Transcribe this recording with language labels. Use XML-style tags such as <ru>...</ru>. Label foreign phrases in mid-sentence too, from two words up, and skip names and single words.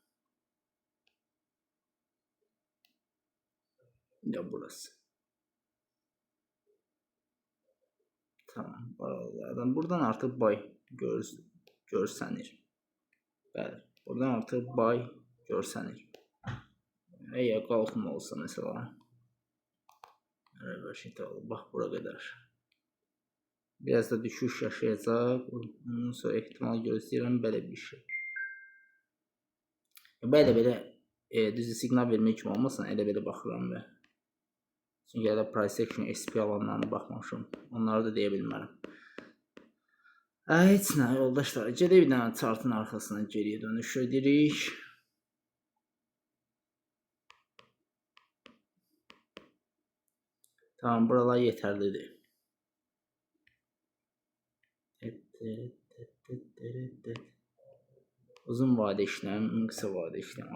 <tr>Ya burası. Tamam.</tr> <az>Buradan artık bay görsənir. Bəli. Buradan artık bay görsənir. Eğer qalxma olsa mesela. Bax bura qədər. Biraz da düşüş yaşayacaq. Ondan sonra ehtimal gözləyirəm belə bir şey. Belə düzü siqnal vermək kimi olmasın, elə baxıram və. Çünki elə</az> <en>price action</en> <az>SP alanlarına baxmamışım. Onları da deyə bilmərəm. Heç nə yoldaşlar, gedək bir dənə chartın arxasına geriyə dönüş edirik. Tamam, buralar yetərlidir.</az> <tr>Uzun vade işlem, kısa vade işlem.</tr>